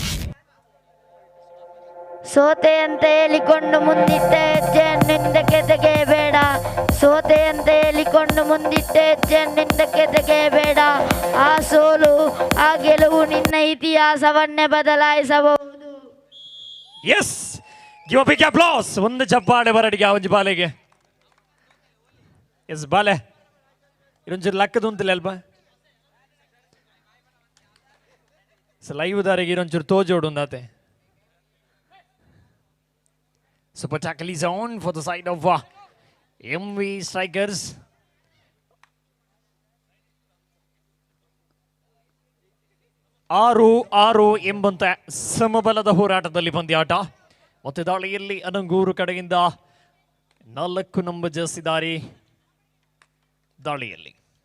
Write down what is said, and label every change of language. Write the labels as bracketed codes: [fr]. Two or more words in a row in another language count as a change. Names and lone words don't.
[kn] ಸೋತೆ ಅಂತ ಹೇಳಿಕೊಂಡು ಮುಂದಿಟ್ಟ ಹೆಜ್ಜೆಯನ್ನಿಂದ ಕೆದಗಬೇಡ. ಸೋತೆ ಅಂತ ಹೇಳಿಕೊಂಡು ಮುಂದಿಟ್ಟ ಹೆಜ್ಜೆಯನ್ನಿಂದ ಕೆದಗಬೇಡ. ಆ ಸೋಲು ಆ ಗೆಲುವು ನಿನ್ನ ಇತಿಹಾಸವನ್ನೇ ಬದಲಾಯಿಸಬಹುದು. [en] ಎಸ್, give a big applause. [tcy] ಒಂದು ಚಪ್ಪಾಳೆ ಬರಡಿಗೆ ಆ ಒಂಜಿ ಬಾಲೆಗೆ. ಎಸ್ ಬಾಲೆ ಇರೊಂಚೂರು ಲಕ್ಕದು ಅಂತಿಲ್ಲ ಅಲ್ಪ. ಲೈವ್ ದಾರಿಗೆ ಇರೊಂಚೂರು ತೋಜೋಡು ಅಂದಾತೆ. [en] Super tackle is on for the side of MV Strikers. [kn] ಆರು ಎಂಬಂತೆ ಸಮಬಲದ ಹೋರಾಟದಲ್ಲಿ ಪಂದ್ಯಾಟ. ಮತ್ತೆ ದಾಳಿಯಲ್ಲಿ ಅನಂಗೂರು ಕಡೆಯಿಂದ 4 ನಂಬರ್ ಜರ್ಸಿದಾರಿ ದಾಳಿಯಲ್ಲಿ.